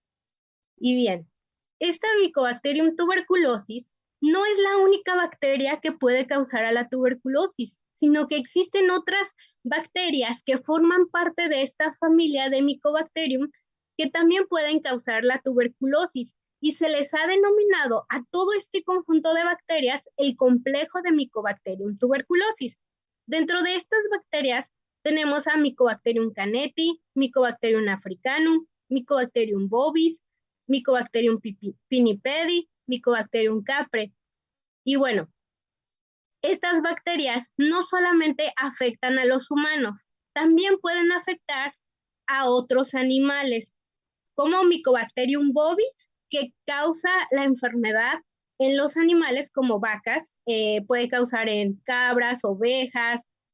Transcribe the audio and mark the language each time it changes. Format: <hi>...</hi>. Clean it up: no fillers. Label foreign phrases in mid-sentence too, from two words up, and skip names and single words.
<es>Y bien, esta Mycobacterium tuberculosis no es la única bacteria que puede causar a la tuberculosis, sino que existen otras bacterias que forman parte de esta familia de Mycobacterium que también pueden causar la tuberculosis y se les ha denominado a todo este conjunto de bacterias el complejo de Mycobacterium tuberculosis. Dentro de estas bacterias tenemos a Mycobacterium caneti, Mycobacterium africanum, Mycobacterium bovis, Mycobacterium pinnipedi, Mycobacterium capre. Y bueno, estas bacterias no solamente afectan a los humanos, también pueden afectar a otros animales, como Mycobacterium bovis, que causa la enfermedad en los animales como vacas, puede causar en cabras, ovejas,</es>